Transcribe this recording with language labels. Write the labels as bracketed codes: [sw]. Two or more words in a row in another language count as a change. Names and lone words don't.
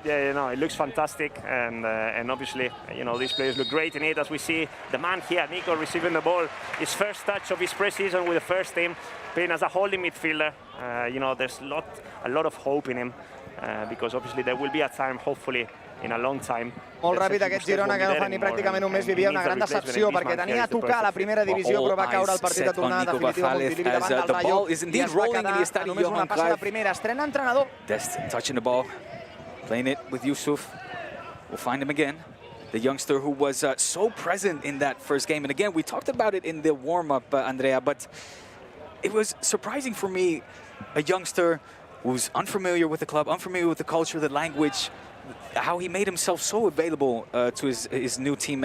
[en] you know, it looks fantastic, and obviously, you know, these players look great in it. As we see the man here, Nico, receiving the ball, his first touch of his pre-season with the first team, playing as a holding midfielder. You know, there's a lot of hope in him, because obviously there will be a time, hopefully, in a long time. [ca] Molt ràpid aquest Girona, que no fa ni pràcticament un mes, vivia una gran decepció perquè tenia a tocar la primera divisió, però va caure el partit a tornar definitiu a Montilivi davant del Rayo i es va quedar a només una passa de primera. Estrena entrenador. [en] Dest touching the ball, playing it with Yusuf. We'll find him again. The youngster who was so present in that first game. And again, we talked about it in the warm-up, Andrea, but it was surprising for me, a youngster who's unfamiliar with the club, unfamiliar with the culture, the language, how he made himself so available to his new teammates.